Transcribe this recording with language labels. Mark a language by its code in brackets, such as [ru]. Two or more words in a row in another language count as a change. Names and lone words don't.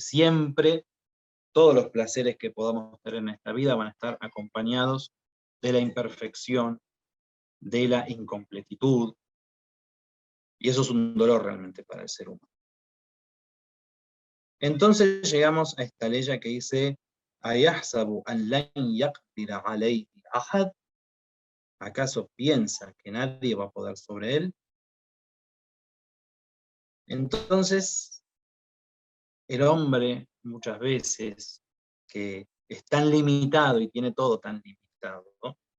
[es] Siempre todos los placeres que podamos tener en esta vida van a estar acompañados de la imperfección, de la incompletitud, y eso es un dolor realmente para el ser humano. Entonces llegamos a esta ley que dice, [ar] ¿أيحسب أن لن يقدر عليه أحد? [es] ¿Acaso piensa que nadie va a poder sobre él? Entonces, el hombre muchas veces, que es tan limitado y tiene todo tan limitado, ¿no?